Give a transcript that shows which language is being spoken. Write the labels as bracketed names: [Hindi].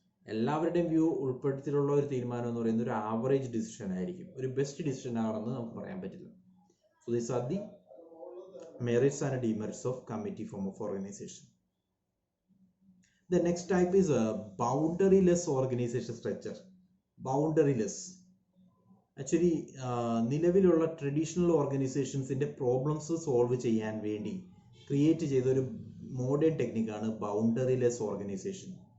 [Malayalam] എല്ലാവരുടെയും വ്യൂ ഉൾപ്പെടുത്തിയിട്ടുള്ള ഒരു തീരുമാനം എന്ന് പറയുന്നത് ഒരു ആവറേജ് ഡിസിഷൻ ആയിരിക്കും, ഒരു ബെസ്റ്റ് ഡിസിഷൻ ആണെന്ന് നമുക്ക് പറയാൻ പറ്റില്ല. [English] So these are the merits and demerits of committee form of organization. The next type is a boundaryless organization structure. Boundaryless. [Malayalam] Actually, നിലവിലുള്ള ട്രഡീഷണൽ ഓർഗനൈസേഷൻസിന്റെ പ്രോബ്ലംസ് സോൾവ് ചെയ്യാൻ വേണ്ടി ക്രിയേറ്റ് ചെയ്ത ഒരു മോഡേൺ ടെക്നിക്കാണ് ബൗണ്ടറിലെസ് ഓർഗനൈസേഷൻ.